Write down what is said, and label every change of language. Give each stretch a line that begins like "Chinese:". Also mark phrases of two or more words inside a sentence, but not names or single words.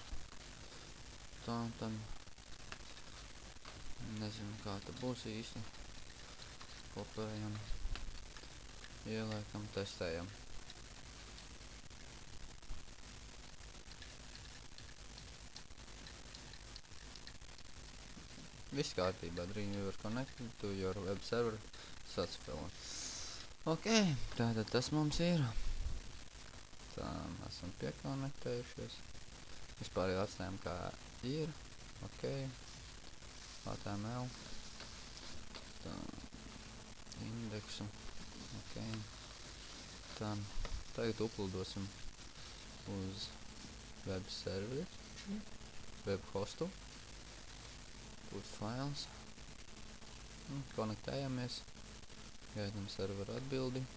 Latvian: Tā, tad nezinu, kā tā būs īsti. Kopējam. Ieliekam, testējam. Viss kārtībā.
English: Dreamweaver connected to your web server.
Latvian: Sacspēlē. Ok, tātad tas mums ir. Tā, esam piekonektējušies. Vispār jau atstājam, kā ir. Ok. HTML. Tā, indeksu. Ok. Tā, tagad uploadosim uz web serveri. Web hostu.
English: Put files.
Latvian: Konektējamies. Gaidam serveru atbildi.